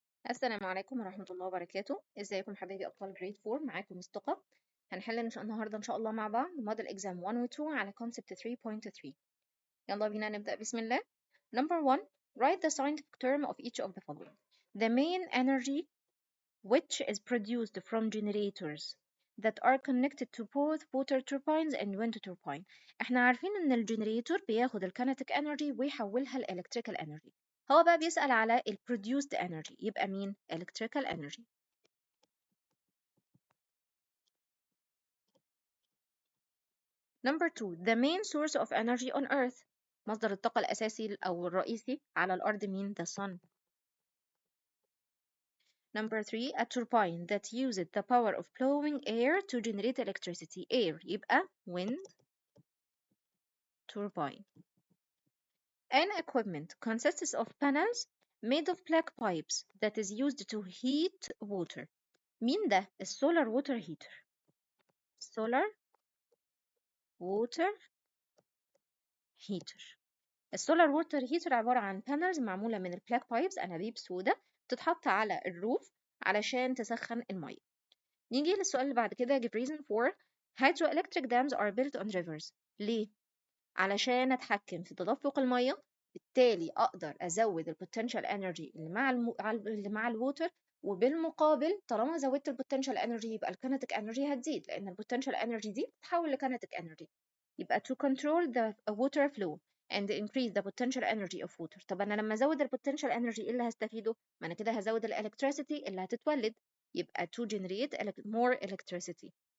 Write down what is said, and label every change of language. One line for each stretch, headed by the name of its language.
Arabic: السلام عليكم ورحمة الله وبركاته. ازيكم حبايبي أبطال جريد 4؟ معاكم مصطفى. هنحل النهاردة إن شاء الله مع بعض موديل إكزام 1 و 2 على concept 3.3. يلا بينا نبدأ بسم الله.
English: Number 1. Write the scientific term of each of the following. The main energy which is produced from generators that are connected to both water turbines and wind turbine.
Arabic: احنا عارفين ان الجنريتور بياخد الكينيتيك انرجي ويحولها لإلكتريكال انرجي. هو بقى بيسأل على ال
English: produced energy،
Arabic: يبقى مين؟
English: electrical energy. Number 2. The main source of energy on earth.
Arabic: مصدر الطاقة الأساسي أو الرئيسي على الأرض مين؟
English: The sun. Number 3. A turbine that uses the power of blowing air to generate electricity. Air
Arabic: يبقى
English: wind turbine. An equipment consists of panels made of black pipes that is used to heat water.
Arabic: مين ده؟ السولار ووتر هيتر.
English: solar water heater.
Arabic: السولار ووتر هيتر عبارة عن بانلز معمولة من البلاك بايبس، أنابيب سودا، تتحط على الروف علشان تسخن المية. نيجي للسؤال اللي بعد كده.
English: give reason for hydroelectric dams are built on rivers.
Arabic: ليه؟ علشان أتحكم في تدفق المية، بالتالي أقدر أزود البوتنشال انرجي اللي مع الووتر، وبالمقابل طالما زودت البوتنشال انرجي يبقى الكينيتيك انرجي هتزيد، لأن البوتنشال انرجي دي بتتحول لكينيتيك انرجي. يبقى
English: to control the water flow and increase the potential energy of water.
Arabic: طب أنا لما أزود البوتنشال انرجي إيه اللي هستفيده؟ ما أنا كده هزود الإلكتريسيتي اللي هتتولد، يبقى
English: to generate more electricity.